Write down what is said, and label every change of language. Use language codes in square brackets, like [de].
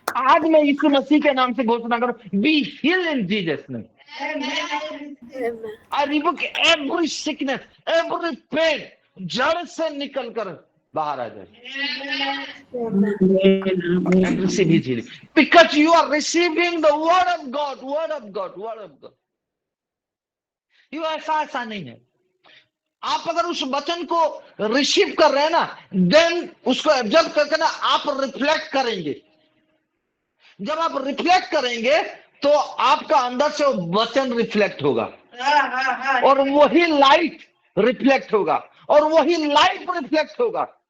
[hi] आज मैं यीशु मसीह के नाम से घोषणा करूं, [en] Be healed in Jesus name. Amen. I rebuke every sickness, every pain, [hi] जड़ से निकल कर बाहर आ जाए. [en] And receive his healing. Because you are receiving the word of God, word of God, word of God. [hi] You ऐसा नहीं है. आप अगर उस वचन को रिसीव कर रहे हैं ना, देन उसको एब्जॉर्ब करके ना आप रिफ्लेक्ट करेंगे. जब आप रिफ्लेक्ट करेंगे तो आपका अंदर से वो वचन रिफ्लेक्ट होगा और वही लाइट रिफ्लेक्ट होगा और वही लाइट रिफ्लेक्ट होगा.